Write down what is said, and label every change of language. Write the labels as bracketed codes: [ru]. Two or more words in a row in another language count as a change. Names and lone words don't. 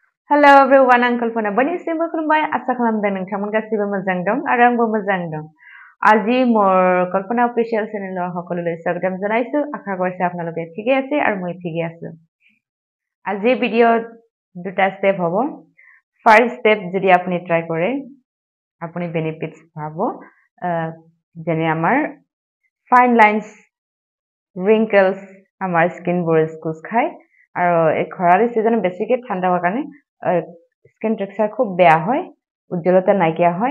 [en] Hello everyone, [brx] Uncle Fona Banisimu खुलुमबाय आसा खालामदों नोंथांमोन गासिबो मोजां दं आरो आंबो मोजां दं। [as] আজি মোৰ কল্পনা অফিচিয়েল চেনেলৰ সকলোলৈ স্বাগতম জনাইছো। আশা কৰিছো আপোনালোকে ঠিকে আছে আৰু মই ঠিকে আছো। আজি ভিডিঅ'ত দুটা ষ্টেপ হ'ব। ফাৰ্ষ্ট ষ্টেপ যদি আপুনি ট্ৰাই কৰে আপুনি বেনিফিটছ পাব। যেনে আমাৰ ফাইন লাইনছ wrinkles আমাৰ স্কিনবোৰ স্কুচ খায় আৰু এই খৰালি সিজনত বেছিকৈ ঠাণ্ডা হোৱাৰ কাৰণে স্কিন টেক্সচাৰ খুব বেয়া হয়, উজ্জ্বলতা নাইকিয়া হয়।